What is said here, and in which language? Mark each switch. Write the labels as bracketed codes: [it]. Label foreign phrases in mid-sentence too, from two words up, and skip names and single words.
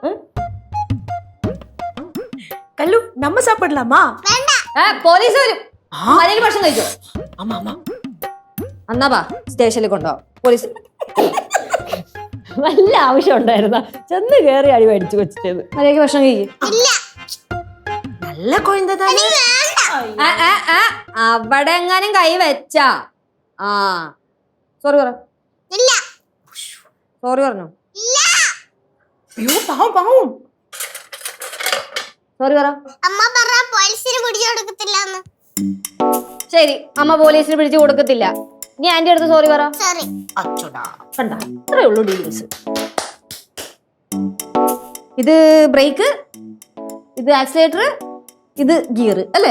[ta] கல்லு நம்ம சாப்பிடலாமா? [ml] പോലീസ് വരും. മലയിൽ ഭക്ഷണം കഴിച്ചോ? [ta] ஆமா ஆமா. [ml] എന്നാ വാ സ്റ്റേഷനിൽ കൊണ്ടുപോവാം. പോലീസ് വല്ല ആവശ്യം ഉണ്ടായിരുന്ന ചെന്ന് കേറി അടി മേടിച്ചു വെച്ചിട്ടത്. മര്യാദയ്ക്ക് ഭക്ഷണം കഴിക്കും. [ta] நல்ல குழந்தை தானே. [ml] അവിടെ എങ്ങാനും കൈ വെച്ചാ സോറി പറ. ഇല്ല. സോറി പറഞ്ഞോ? [ta] ஐயோ பாவம் பாவம். [ml] സോറി പറ. അമ്മ പറഞ്ഞ പോലീസിന് പിടിച്ചു കൊടുക്കത്തില്ലെന്ന്. ശരി, അമ്മ പോലീസിന് പിടിച്ചു കൊടുക്കത്തില്ല. നീ ആന്റി അടുത്ത് സോറി പറ. സോറി. [ta] அச்சோடா. [ml] കണ്ട, ഇത്രേ ഉള്ളൂ ഡീലിങ്സ്. ഇത് ബ്രേക്ക്, ഇത് ആക്സിലേറ്റർ, ഇത് ഗിയർ അല്ലേ?